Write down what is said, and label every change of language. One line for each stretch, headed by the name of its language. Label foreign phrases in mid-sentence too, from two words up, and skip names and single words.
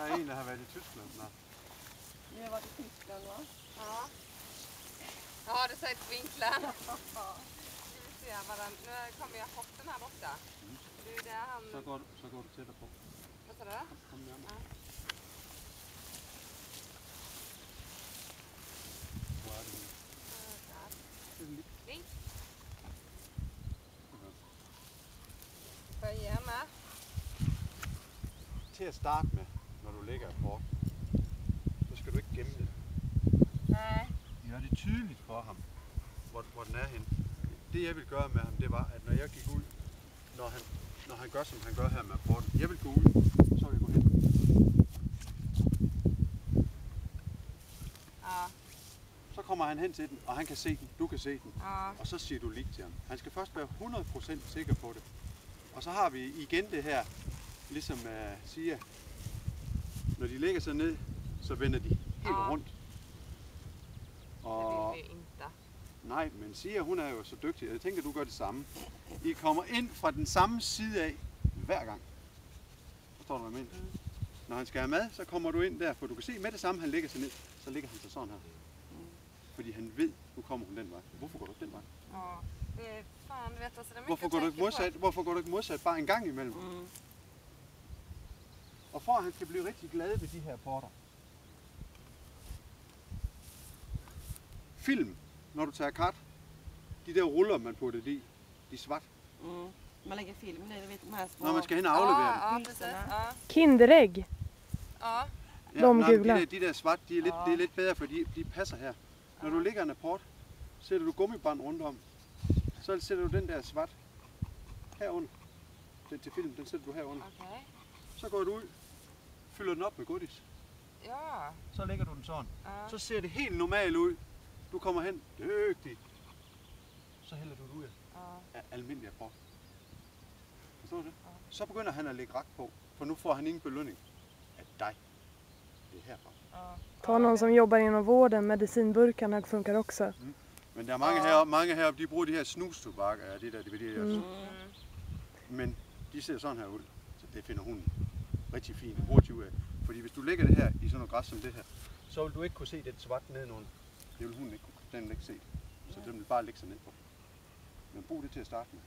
Danish: ville have været i Tyskland. Nå.
Swedish: Vi har varit i Tyskland, va? Ja. Ja, har du sett vinklarna? Nu ser jag vad den, nu kommer jag bort den här borta. Det är där han...
Danish: Så går du tættere på.
Swedish: Vad sa du?
Danish: Kom nærmere. Ja. Hvor er det nu?
Swedish: Där.
Danish: Det er lidt.
Swedish: Vink. Får jag ge med?
Danish: Til at starte med, når du lægger apport, så skal du ikke gemme det. Nej. Gør det tydeligt for ham, hvor den er henne. Det jeg vil gøre med ham, det var, at når jeg gik ud, når han gør, som han gør her med apporten, jeg vil gå ud, så vil jeg gå hen. Ja. Så kommer han hen til den, og han kan se den, du kan se den, Ja. og så siger du lig til ham. Han skal først være 100% sikker på det. Og så har vi igen det her, ligesom siger, når de lægger sig ned, så vender de helt rundt. Og
Swedish: Det vill vi inte.
Danish: nej, men Sia, hun er jo så dygtig, og jeg tænker, du gør det samme. I kommer ind fra den samme side af hver gang. Forstår du, hvad jeg mener? Når han skal have mad, så kommer du ind der, for du kan se med det samme, han lægger sig ned, så ligger han sig sådan her. Fordi han ved, nu kommer hun den vej. Hvorfor går du ikke den vej? Ja.
Swedish: Det är fan, du vet alltså det är mycket
Danish: Hvorfor går du ikke modsat? Hvorfor går du ikke modsat bare en gang imellem? Og for at han skal blive rigtig glad ved de her porter. Film, når du tager kat, de der ruller, man putter i, de er svart.
Swedish: Man lägger film i det, vet de här små...
Danish: Når man skal hen og aflevere dem.
Swedish: Ja, precis. Ja. Kinderägg. Ja. De nej, gula.
Danish: de der svart, det er lidt bedre, for de passer her. Når du lægger en apport, sætter du gummibånd rundt om. Så sætter du den der svart herunder. Den til film, den sætter du herunder. Okej. Så går du ud, fylder den op med godis. Ja. Så lægger du den sådan. Ja. Så ser det helt normalt ud. Du kommer hen, dygtig. Så hælder du det ud af almindelig apport. Forstår du det? Så begynder han at lægge rak på, for nu får han ingen belønning af dig. Det er herfra.
Swedish: Ta någon som jobbar inom vården, medicinburkarna funkar också.
Danish: Men der er mange heroppe, de bruger de her snustobakker, ja, det der DVD også. Men de ser sådan her ud, så det finder hun rigtig fint og hurtigt ud af. Fordi hvis du lægger det her i sådan noget græs som det her, så vil du ikke kunne se det svart nedenunder. Det vil hun ikke kunne. Den vil ikke se. Så den vil bare lægge sig ned på. Men brug det til at starte med.